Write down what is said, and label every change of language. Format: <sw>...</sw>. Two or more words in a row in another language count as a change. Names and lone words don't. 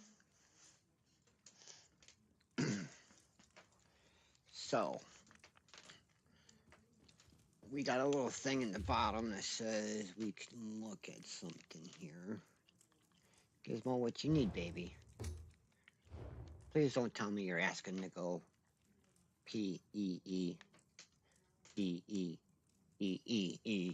<en>So, we got a little thing in the bottom that says we can look at something here. Gizmo, what you need, baby? Please don't tell me you're asking to go P-E-E. E-E. E-E-E.</en>